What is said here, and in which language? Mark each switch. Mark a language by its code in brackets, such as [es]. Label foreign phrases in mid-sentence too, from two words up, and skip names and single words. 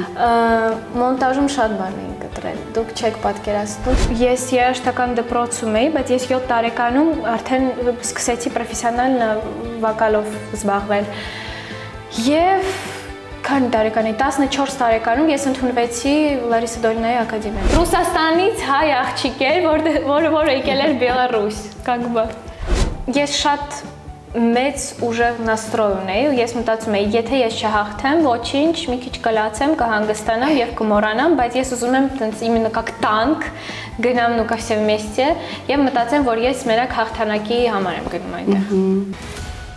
[hy] Մոնտաժում շատ բան էին կտրել։ Դուք չեք պատկերացնում։ Ես երաժշտական դպրոցում էի, բայց ես 7 տարեկանում արդեն սկսեցի պրոֆեսիոնալ վոկալով զբաղվել։ Եվ քանի տարեկան էի, 14 տարեկանում ես ընդունվեցի Լարիսա Դոլինայի ակադեմիա։ Ռուսաստանից հայ աղջիկ էր, որը եկել էր Բելարուս, [ru] как бы։ [hy] Ես շատ մեծ ուժեղ настрой ունեի ու ես մտածում էի, եթե ես չհաղթեմ, ոչինչ, մի քիչ կլացեմ, կհանգստանամ եւ կմոռանամ, բայց ես ուզում եմ տենց [ru] именно как танк [hy] գնամ [ru] ну ко все вместе [hy] եւ մտածեմ, որ ես մենակ հաղթանակի համար եմ գնում այնտեղ։